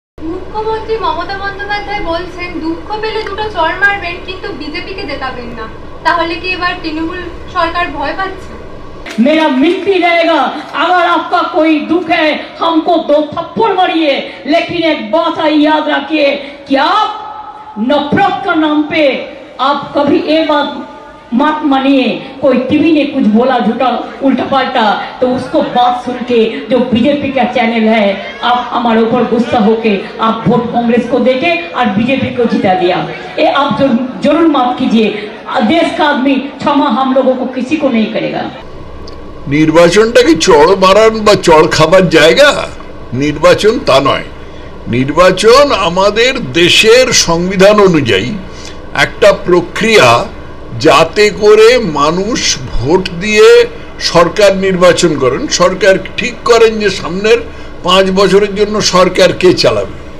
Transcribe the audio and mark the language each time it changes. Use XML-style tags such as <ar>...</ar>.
<bn>মুখ্যমন্ত্রী মমতা বন্দ্যোপাধ্যায় বলছেন দুঃখ পেলে দুটো চড় মারবেন কিন্তু বিজেপিকে জেতাবেন না। তাহলে কি এবার তৃণমূল সরকার ভয় পাচ্ছে?</bn> <hi>मेरा मिनती रहेगा, अगर आपका कोई दुख है हमको दो थप्पड़ मारिए, लेकिन एक बात याद रखिए कि आप नफरत का नाम पे आप कभी ये बात मत मानिए कोई टीवी ने कुछ बोला झूठा उल्टा पलटा तो उसको बात सुन के जो बीजेपी का चैनल है आप हमारे ऊपर गुस्सा होके आप वोट कांग्रेस को देके और बीजेपी को जिता दिया। ये आप जरूर माफ कीजिए, देश का आदमी क्षमा हम लोगों को किसी को नहीं करेगा।</hi> <bn>নির্বাচনটা কি চড় মারান বা চড় খাবার জায়গা? নির্বাচন তা নয়। নির্বাচন আমাদের দেশের সংবিধান অনুযায়ী একটা প্রক্রিয়া, যাতে করে মানুষ ভোট দিয়ে সরকার নির্বাচন করেন, সরকার ঠিক করেন যে সামনের 5 বছরের জন্য সরকার কে চালাবে।</bn>